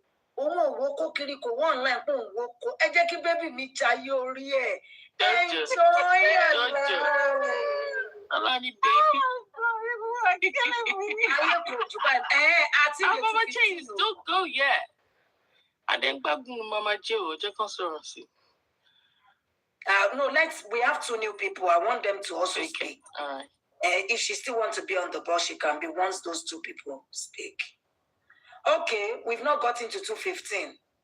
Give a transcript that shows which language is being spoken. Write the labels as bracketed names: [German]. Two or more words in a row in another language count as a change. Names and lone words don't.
[Yoruba] òun ò wo kó kiri kò wọ́n online pé òun wo kó ẹ jẹ́ kí bébì mi jayé orí ẹ̀ [English] enjoy your life. [Yoruba] Alani baby. Ayé kò jù báyìí àti ìdè [English] Mama J, don't go yet. And then Mama J, just consider see. No, we have 2 new people. I want them to also speak. All right. If she still wants to be on the bus, she can be once those 2 people speak. Okay, we've not gotten to 2:15.